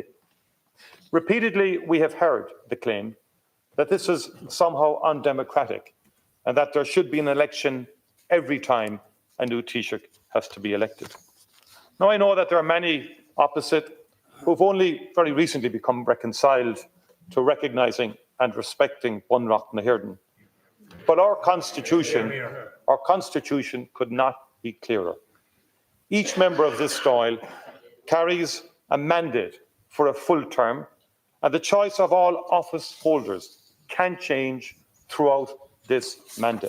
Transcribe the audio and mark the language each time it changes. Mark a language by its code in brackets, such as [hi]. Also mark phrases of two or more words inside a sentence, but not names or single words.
[en] Repeatedly, we have heard the claim that this is somehow undemocratic and that there should be an election every time a new Taoiseach has to be elected. Now, I know that there are many opposite who've only very recently become reconciled to recognising and respecting Bunreacht na hÉireann. But our constitution could not be clearer. Each member of this Dáil carries a mandate for a full term, and the choice of all office holders can change throughout this mandate.